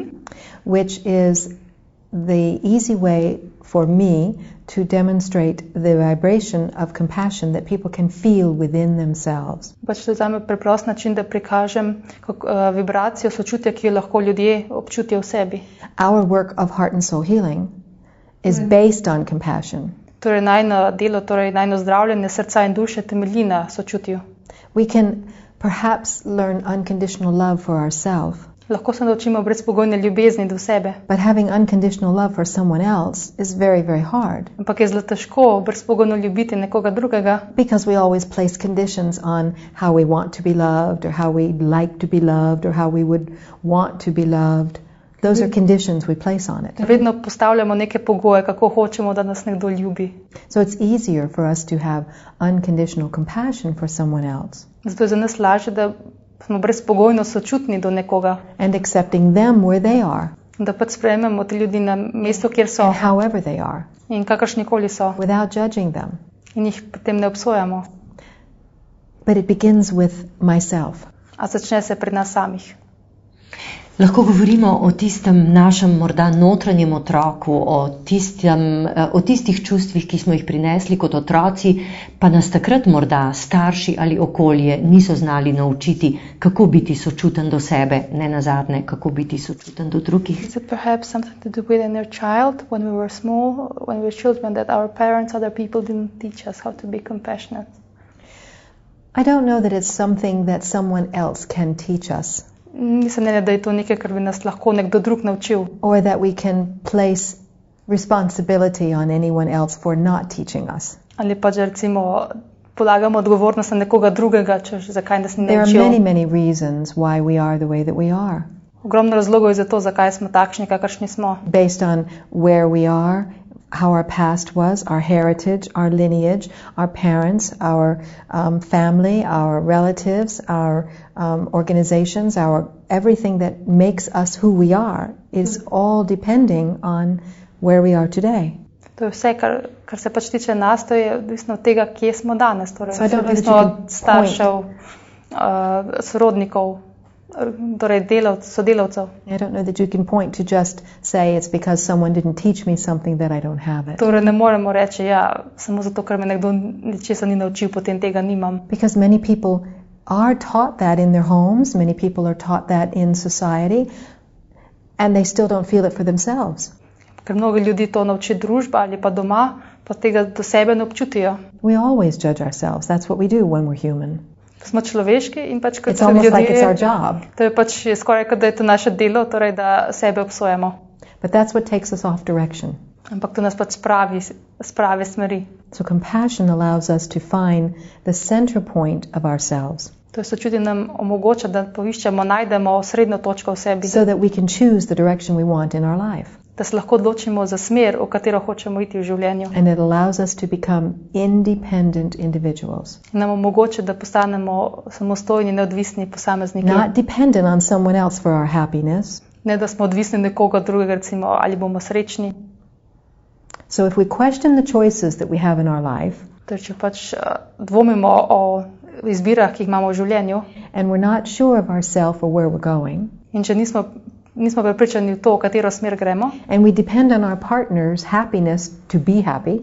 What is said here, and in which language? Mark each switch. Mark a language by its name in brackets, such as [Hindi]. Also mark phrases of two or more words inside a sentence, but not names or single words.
[English] which is the easy way for me to demonstrate the vibration of compassion that people can feel within themselves. [Slovenian] pač to je zame preprost način, da prikažem vibracijo sočutja, ki jo lahko ljudje občutijo v sebi. [English] Our work of heart and soul healing is based on compassion. [Slovenian] Torej najno delo, torej najno zdravljenje srca in duše temelji na sočutju. [English] We can perhaps learn unconditional love for ourselves, [Slovenian] Lahko se naučimo brezpogojne ljubezni do sebe, [English] but having unconditional love for someone else is very, very hard [Slovenian] ampak je zelo težko brezpogojno ljubiti nekoga drugega, [English] because we always place conditions on how we want to be loved or how we like to be loved or how we would want to be loved. Those are conditions we place on it. [Slovenian] vedno postavljamo neke pogoje, kako hočemo, da nas nekdo ljubi. [English] So it's easier for us to have unconditional compassion for someone else [Slovenian] Zato je za nas lažje, da smo brezpogojno sočutni do nekoga, [English] and accepting them where they are [Slovenian] da pač sprejmemo te ljudi na mesto, kjer so [English] and however they are [Slovenian] in kakršnikoli so [English] without judging them. [Slovenian] in jih potem ne obsojamo, [English] But it begins with myself. [Slovenian] a začne se pri nas samih. Lahko govorimo o tistem našem morda notranjem otroku, o tistih čustvih, ki smo jih prinesli kot otroci, pa nas takrat morda starši ali okolje niso znali naučiti, kako biti sočuten do sebe, ne nazadnje, kako biti sočuten do drugih. [English] Is it perhaps something to do with in our child when we were small, when we were children, that our parents, other people didn't teach us how to be compassionate? I don't know that it's something that someone else can teach us [Slovenian] Nisem mnenja, da je to nekaj, kar bi nas lahko nekdo drug naučil, [English] or that we can place responsibility on anyone else for not teaching us. [Slovenian] ali pa že recimo polagamo odgovornost na nekoga drugega, češ zakaj nas ni [English] There are [Slovenian] naučil. [English] many reasons why we are the way that we are, [Slovenian] Ogromno razlogov je za to, zakaj smo takšni, kakršni smo. [English] based on where we are, how our past was, our heritage, our lineage, our parents, our family, our relatives, our organizations, our everything that makes us who we are is all depending on where we are today. [Slovenian] To je vse, kar se pač tiče nas, to je odvisno od tega, kje smo danes. Torej, [English] So I don't know that [Slovenian] odvisno [English] you [Slovenian] od [English] can [Slovenian] staršev, sorodnikov, torej sodelavcev. [English] I don't know that you can point to just say it's because someone didn't teach me something that I don't have it. [Slovenian] Torej ne moremo reči, ja, samo zato, ker me nekdo ničesa ni naučil, potem tega nimam. [English] Because many people are taught that in their homes, many people are taught that in society, and they still don't feel it for themselves. [Slovenian] Ker mnogo ljudi to nauči družba ali pa doma, pa tega do sebe ne občutijo. [English] We always judge ourselves. That's what we do when we're human. [Slovenian] Smo človeški in pač kot [English] It's almost like it's our [Slovenian] ljudje, [English] job. [Slovenian] to je pač skoraj kot da je to naše delo, torej da sebe obsojamo. [English] But that's what takes us off direction. [Slovenian] Ampak to nas pač spravi smeri. [English] So compassion allows us to find the center point of ourselves. [Slovenian] To je sočutje nam omogoča, da poiščemo, najdemo srednjo točko v sebi. [English] So that we can choose the direction we want in our life. [Slovenian] Da se lahko odločimo za smer, v katero hočemo iti v življenju. [English] And it allows us to become independent individuals. [Slovenian] In nam omogoča, da postanemo samostojni, neodvisni posamezniki. [English] Not dependent on someone else for our happiness. [Slovenian] Ne, da smo odvisni nekoga drugega, recimo, ali bomo srečni. [English] So if we question the choices that we have in our life, [Slovenian] Torej, če pač dvomimo o izbirah, ki jih imamo v življenju, [English] and we're not sure of ourselves or where we're going, [Slovenian] in če nismo prepričani v to, v katero smer gremo, [English] and we depend on our partner's happiness to be happy,